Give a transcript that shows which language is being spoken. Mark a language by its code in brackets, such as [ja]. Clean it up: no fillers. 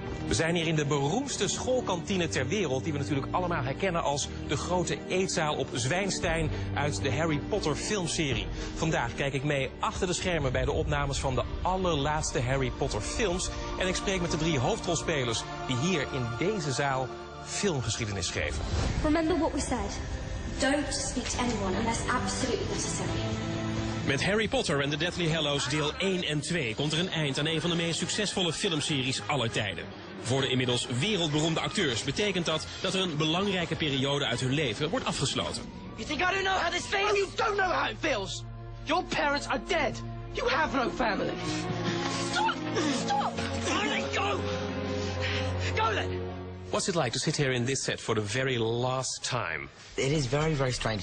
[nl] We zijn hier in de beroemdste schoolkantine ter wereld, die we natuurlijk allemaal herkennen als de grote eetzaal op Zwijnstein uit de Harry Potter filmserie. Vandaag kijk ik mee achter de schermen bij de opnames van de allerlaatste Harry Potter films. En ik spreek met de 3 hoofdrolspelers die hier in deze zaal filmgeschiedenis schreven. [en] Remember what we said. Don't speak to anyone unless absolutely necessary. [nl] Met Harry Potter en The Deathly Hallows deel 1 en 2 komt er een eind aan een van de meest succesvolle filmseries aller tijden. Voor de inmiddels wereldberoemde acteurs betekent dat dat er een belangrijke periode uit hun leven wordt afgesloten. [en] You think I don't know how this feels? Oh, you don't know how it feels. Your parents are dead. You have no family. Stop! Stop! Go! Go then! What's it like to sit here in this set for the very last time? It is very, very strange.